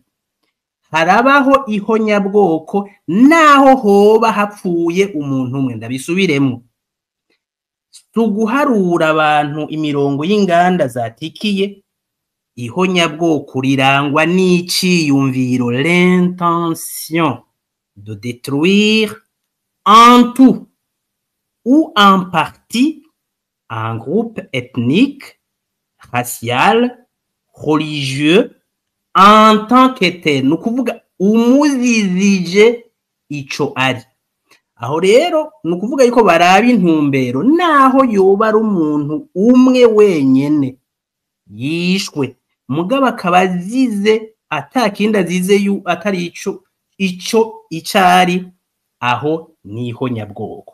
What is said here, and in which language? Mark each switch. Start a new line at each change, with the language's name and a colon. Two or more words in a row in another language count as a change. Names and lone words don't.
Rundi: Harabaho ihonyabwoko naho hoba hapfuye umuntu umwe. Ndabisubiremo, tuguharura abantu imirongo y'inganda zatikiye. Ihonyabwoko rirangwa n'iciyumviro,
French: l'intention de détruire en tout ou en partie un groupe ethnique, racial, religieux en tant que tel.
Rundi: Nukuvuga umuzizije ico ari. Aho rero nukuvuga yuko baraba intumbero, naho yoba ari umuntu umwe wenyene yishwe, mugabo akaba azize atakindi azize atari ico icari, aho ni ihonyabwoko.